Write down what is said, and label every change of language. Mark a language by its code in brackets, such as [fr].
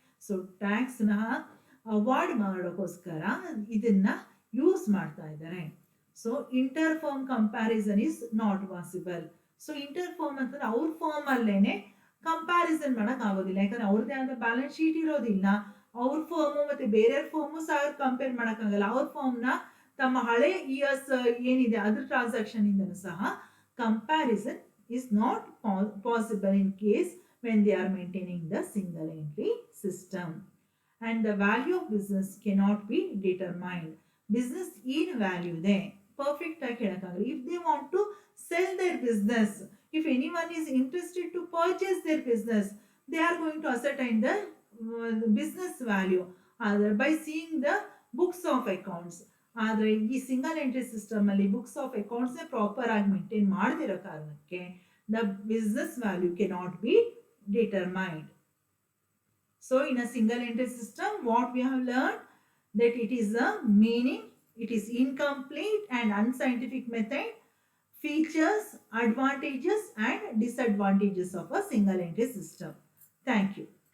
[kn] So ಟ್ಯಾಕ್ಸ್ನ avoid ಮಾಡೋಕ್ಕೋಸ್ಕರ ಇದನ್ನ use ಮಾಡ್ತಾ ಇದ್ದಾರೆ. [en] So inter firm comparison is not possible. [kn] So inter firm ಅಂತಂದ್ರೆ ಅವ್ರ ಫರ್ಮ್ ಅಲ್ಲೇನೆ ಕಂಪ್ಯಾರಿಸನ್ ಮಾಡಕ್ ಆಗೋದಿಲ್ಲ. ಯಾಕಂದ್ರೆ ಅವ್ರದ್ದೇ ಆದ ಬ್ಯಾಲೆನ್ಸ್ ಶೀಟ್ ಇರೋದಿಲ್ಲ. ಅವ್ರ ಫರ್ಮು ಮತ್ತೆ ಬೇರೆ ಫರ್ಮು ಸಹ ಕಂಪೇರ್ ಮಾಡಕ್ಕಾಗಲ್ಲ. ಅವ್ರ ಫರ್ಮ್ನ ತಮ್ಮ ಹಳೆ ಇಯರ್ಸ್ ಏನಿದೆ ಅದ್ರ ಟ್ರಾನ್ಸಾಕ್ಷನ್ ಇಂದನೂ ಸಹ comparison [en] is not possible in case when they are maintaining the single entry system. And the value of business cannot be determined. Business in value de perfect [kn] ಆಗಿ ಹೇಳಕ್ಕಾಗಲ್ಲ. [en] If they want to sell their business, if anyone is interested to purchase their business, they are going to ascertain the business value by seeing the books of accounts. [kn] ಆದರೆ ಈ single entry system ಅಲ್ಲಿ books of accounts proper ಆಗಿ maintain ಮಾಡದಿರೋ ಕಾರಣಕ್ಕೆ [en] the business value cannot be determined. So in a single entry system, what we have learned that it is a meaning, it is incomplete and unscientific method, features, advantages and disadvantages of a single entry system. Thank you.